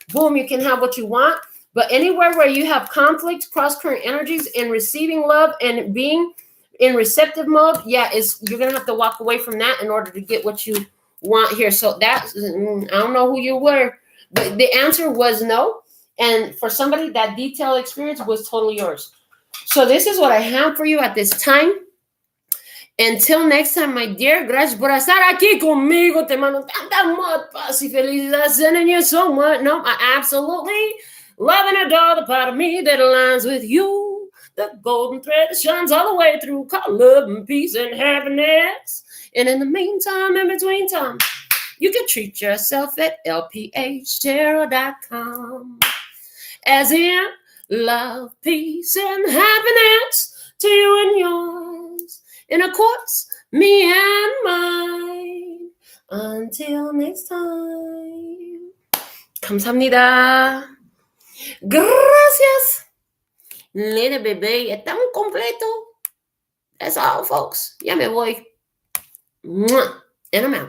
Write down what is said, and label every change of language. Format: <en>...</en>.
<en>Boom, you can have what you want. But anywhere where you have conflict, cross-current energies, and receiving love and being in receptive mode, yeah, you're going to have to walk away from that in order to get what you want here. So I don't know who you were, but the answer was no. And for somebody, that detailed experience was totally yours. So this is what I have for you at this time. Until next time, my dear,</en> <es>gracias por estar aquí conmigo. Te mando tanta amor, paz y felicidad.</es> <en>Sending you so much. No, I absolutely love and adore the part of me that aligns with you. The golden thread that shines all the way through. Call love and peace and happiness. And in the meantime, in between time, you can treat yourself at LPHtarot.com. As in love, peace, and happiness to you and yours. And of course, me and mine. Until next time.</en> <ko>감사합니다.</ko> <es>Gracias. Little bebé, está muy completo.</es> <en>That's all, folks.</en> <es>Ya me voy.</es> <en>And I'm out.</en>